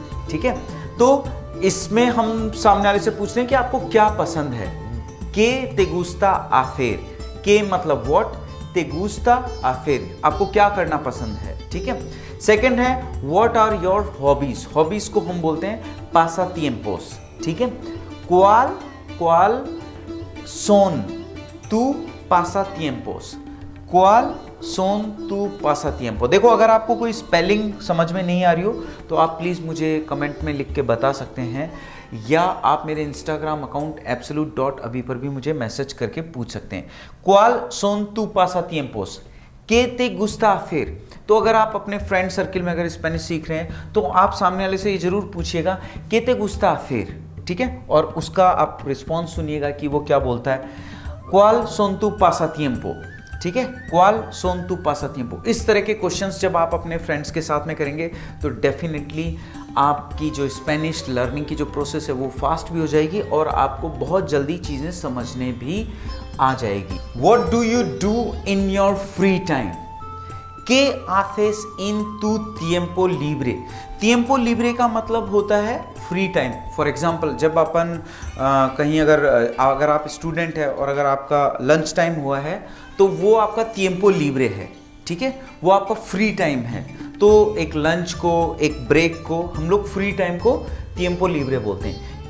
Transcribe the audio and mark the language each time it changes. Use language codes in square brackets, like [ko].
[hi] ठीक है, तो इसमें हम सामने वाले से पूछ रहे हैं कि आपको क्या पसंद है। [es] के ते गुस्ता हाcer, [hi] के मतलब व्हाट, ते गुस्ता हाcer, आपको क्या करना पसंद है। ठीक है, सेकंड है [en] What are your hobbies. [hi] Hobbies को हम बोलते हैं pasatiempos। [es] ठीक है, cuál son tu pasatiempos, cuál son tu pasatiempos। [hi] देखो, अगर आपको कोई स्पेलिंग समझ में नहीं आ रही हो तो आप प्लीज़ मुझे कमेंट में लिख के बता सकते हैं, या आप मेरे इंस्टाग्राम अकाउंट absolute.abhi पर भी मुझे मैसेज करके पूछ सकते हैं। [es] cuál son tu pasatiempos, ¿qué te gusta hacer। [hi] तो अगर आप अपने फ्रेंड सर्किल में अगर स्पेनिश सीख रहे हैं तो आप सामने वाले से ये जरूर पूछिएगा [es] ¿qué te gusta hacer। [hi] ठीक है, और उसका आप रिस्पॉन्स सुनिएगा कि वो क्या बोलता है। [es] ¿cuál son tu pasatiempo। ठीक है, ¿cuál son tu pasatiempo। [hi] इस तरह के क्वेश्चंस जब आप अपने फ्रेंड्स के साथ में करेंगे तो डेफिनेटली आपकी जो स्पेनिश लर्निंग की जो प्रोसेस है वो फास्ट भी हो जाएगी, और आपको बहुत जल्दी चीज़ें समझने भी आ जाएगी। [en] What do you do in your free time? [es] ¿Qué haces en tu tiempo libre? [hi] tiempo libre का मतलब होता है फ्री टाइम। फॉर एग्जाम्पल, जब अपन कहीं अगर आप स्टूडेंट है और अगर आपका लंच टाइम हुआ है तो वो आपका tiempo libre है। ठीक है, वो आपका फ्री टाइम है। तो एक लंच को, एक ब्रेक को हम लोग फ्री टाइम को tiempo libre बोलते हैं।